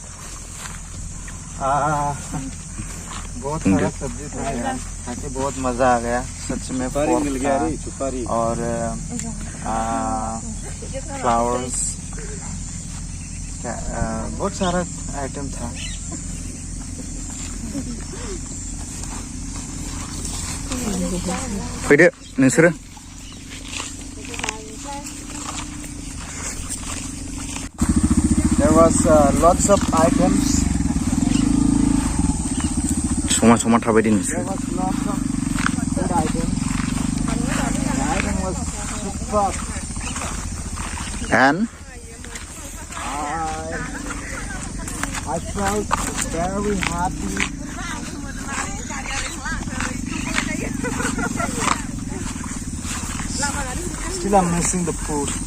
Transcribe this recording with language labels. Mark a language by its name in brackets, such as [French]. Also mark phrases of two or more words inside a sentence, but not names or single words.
[Hindi] बहुत सारा सब्जी था यार, खा के बहुत मजा आ गया सच में। मिल गया और फ्लावर्स, बहुत सारा आइटम था। [Bodo] फैदो नोंसोरो [English] There was lots of items. [Bodo] समा समा थाबायदि नोंसोरो [English] There was lots of food items. The item was superb. and I felt very happy. Still I'm missing the food.